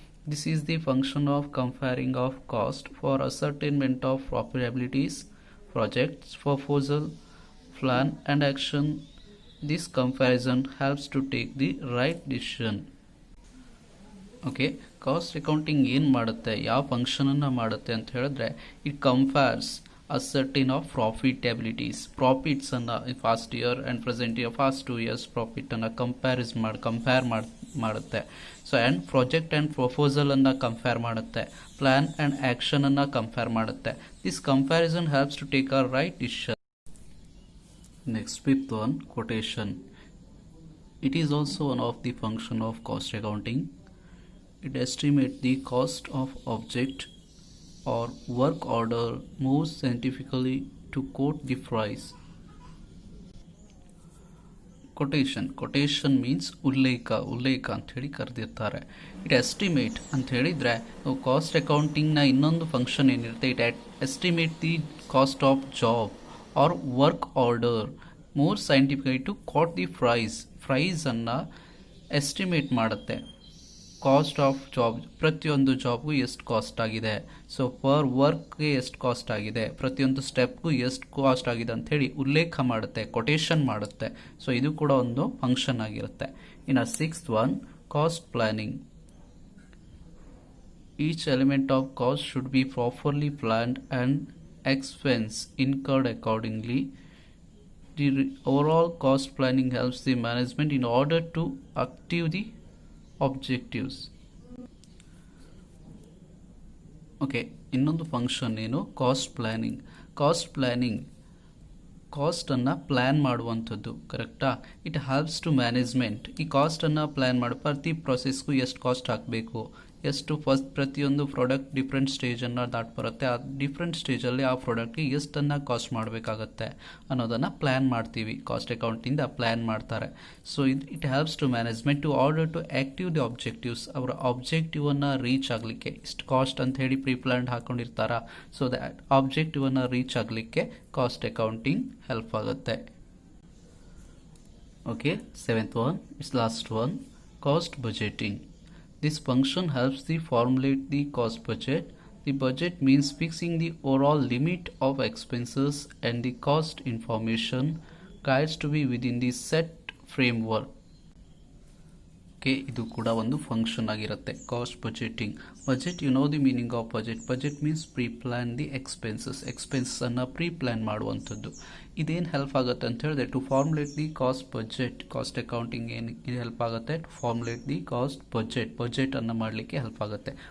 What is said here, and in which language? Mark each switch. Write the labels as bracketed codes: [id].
[en] This is the function of comparing of cost for ascertainment of profitabilities, projects, proposal, plan and action. This comparison helps to take the right decision. [kn] Okay, cost accounting ಏನು ಮಾಡುತ್ತೆ, ಯಾವ ಫಂಕ್ಷನನ್ನು ಮಾಡುತ್ತೆ ಅಂತ ಹೇಳಿದ್ರೆ [en] it compares ascertain of profitabilities, [kn] ಪ್ರಾಫಿಟ್ಸನ್ನು [en] past year and present year [kn] fast 2 years ಪ್ರಾಫಿಟನ್ನು compare ಮಾಡುತ್ತೆ. So and project and ಪ್ರಪೋಸಲನ್ನು compare ಮಾಡುತ್ತೆ, plan and ಆ್ಯಕ್ಷನನ್ನು compare ಮಾಡುತ್ತೆ. [en] This comparison helps to take a right decision. Next fifth one, quotation. It is also one of the function of cost accounting. It estimates the cost of object or work order more scientifically to quote the price. [kn] Quotation means ಉಲ್ಲೇಖ ಅಂತ ಹೇಳಿ ಕರೆದಿರ್ತಾರೆ. [en] it estimate [kn] ಅಂತ ಹೇಳಿದರೆ cost ಅಕೌಂಟಿಂಗ್ನ ಇನ್ನೊಂದು function ಏನಿರುತ್ತೆ, [en] It estimate the cost of job or work order more scientifically to quote the ಪ್ರೈಸನ್ನು estimate ಮಾಡುತ್ತೆ. [kn] Cost of job, ಪ್ರತಿಯೊಂದು ಜಾಬ್ಗೂ ಎಷ್ಟು ಕಾಸ್ಟ್ ಆಗಿದೆ, ಸೊ ಪರ್ ವರ್ಕ್ಗೆ ಎಷ್ಟು ಕಾಸ್ಟ್ ಆಗಿದೆ, ಪ್ರತಿಯೊಂದು ಸ್ಟೆಪ್ಗೂ ಎಷ್ಟು ಕಾಸ್ಟ್ ಆಗಿದೆ ಅಂಥೇಳಿ ಉಲ್ಲೇಖ ಮಾಡುತ್ತೆ, ಕೊಟೇಶನ್ ಮಾಡುತ್ತೆ. ಸೊ ಇದು ಕೂಡ ಒಂದು ಫಂಕ್ಷನ್ ಆಗಿರುತ್ತೆ. ಇನ್ನು sixth one, cost planning. [en] Each element of cost should be properly planned and expense incurred accordingly. The overall cost planning helps the management in order to achieve the objectives. [kn] Okay, ಇನ್ನೊಂದು function ಏನು, cost planning. ಕಾಸ್ಟನ್ನು plan ಮಾಡುವಂಥದ್ದು, ಕರೆಕ್ಟಾ? [en] It helps to management. [kn] ಈ ಕಾಸ್ಟನ್ನು plan ಮಾಡಿ ಪ್ರತಿ ಪ್ರೊಸೆಸ್ಗೂ ಎಷ್ಟು cost ಹಾಕಬೇಕು, ಎಷ್ಟು ಪ್ರತಿಯೊಂದು ಪ್ರಾಡಕ್ಟ್ ಡಿಫ್ರೆಂಟ್ ಸ್ಟೇಜನ್ನು ಬರುತ್ತೆ, ಆ ಡಿಫ್ರೆಂಟ್ ಸ್ಟೇಜಲ್ಲಿ ಆ ಪ್ರಾಡಕ್ಟ್ಗೆ ಎಷ್ಟನ್ನು ಕಾಸ್ಟ್ ಮಾಡಬೇಕಾಗತ್ತೆ ಅನ್ನೋದನ್ನು ಪ್ಲ್ಯಾನ್ ಮಾಡ್ತೀವಿ. ಕಾಸ್ಟ್ ಅಕೌಂಟಿಂದ ಪ್ಲ್ಯಾನ್ ಮಾಡ್ತಾರೆ. [en] So it helps to management to order to active the objectives. [kn] ಅವರ ಆಬ್ಜೆಕ್ಟಿವನ್ನು ರೀಚ್ ಆಗಲಿಕ್ಕೆ ಇಷ್ಟು ಕಾಸ್ಟ್ ಅಂತ ಹೇಳಿ pre planned ಹಾಕೊಂಡಿರ್ತಾರ. So that ಆಬ್ಜೆಕ್ಟಿವನ್ನು reach ಆಗಲಿಕ್ಕೆ ಕಾಸ್ಟ್ ಅಕೌಂಟಿಂಗ್ ಹೆಲ್ಪ್ ಆಗುತ್ತೆ. [en] Okay, seventh one, it's last one, cost budgeting. This function helps to formulate the cost budget. The budget means fixing the overall limit of expenses and the cost information guides to be within the set framework. [kn] Okay, ಇದು ಕೂಡ ಒಂದು function ಆಗಿರುತ್ತೆ, cost budgeting. Budget, [en] You know the meaning of budget. Budget means pre plan the ಎಕ್ಸ್ಪೆನ್ಸನ್ನು pre plan ಮಾಡುವಂಥದ್ದು. [kn] ಇದೇನು help ಆಗುತ್ತೆ ಅಂತ ಹೇಳಿದ್ರೆ [en] To formulate the cost budget. [kn] Cost accounting ಏನು ಹೆಲ್ಪ್ ಆಗುತ್ತೆ, ಟು ಫಾರ್ಮುಲೇಟ್ ದಿ ಕಾಸ್ಟ್ ಬಜೆಟನ್ನು ಮಾಡಲಿಕ್ಕೆ ಹೆಲ್ಪ್ ಆಗುತ್ತೆ.